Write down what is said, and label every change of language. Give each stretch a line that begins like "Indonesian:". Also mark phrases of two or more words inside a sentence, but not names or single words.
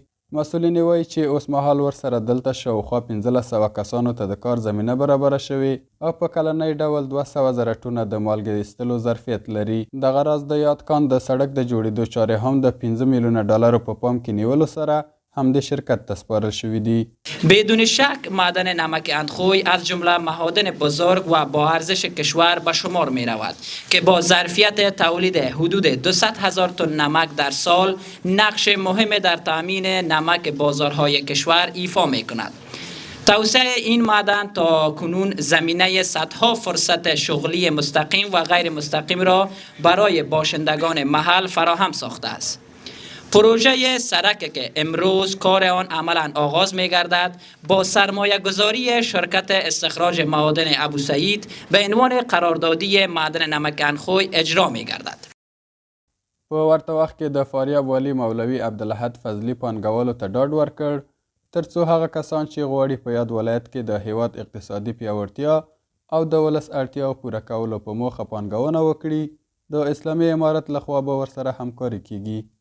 Pashto: مسؤلین وایي چې اوس مهال ورسره دلته شاوخوا 1500 کسانو ته د کار زمینه برابره شوې او په کلنی ډول 200,000 ټونه د مالګې ایستلو ظرفیت لري. دغه راز د یاد کان د سړک د جوړېدو چارې هم د 15 میلیونه ډالرو په پام کې نیولو سره هم د شرکت ته سپارل شوی دی.
Persian: بدون شک معدن نمک اندخوی از جمله معادن بزرگ و با ارزش کشور به شمار می رود که با ظرفیت تولید حدود 200,000 تن نمک در سال نقش مهم در تامین نمک بازارهای کشور ایفا می کند. توسعه این معدن تا کنون زمینه صدها فرصت شغلی مستقیم و غیر مستقیم را برای باشندگان محل فراهم ساخته است. پروژه سرک که امروز کار آن عملا آغاز می گردد با سرمایه گذاری شرکت استخراج معادن ابو سعید به عنوان قراردادی معدن نمک اندخوی اجرا می گردد.
Pashto: په ورته وخت کې د فاریاب والی مولوي عبدالحد فضلي پانګوالو ته ډاډ ورکړ ترڅو هغه کسان چې غواړي په یاد ولایت کې د هیواد اقتصادي پیاوړتیا او د ولس اړتیاو پوره کولو په موخه پانګونه وکړي د اسلامي امارت لخوا به ورسره همکاري کیږي.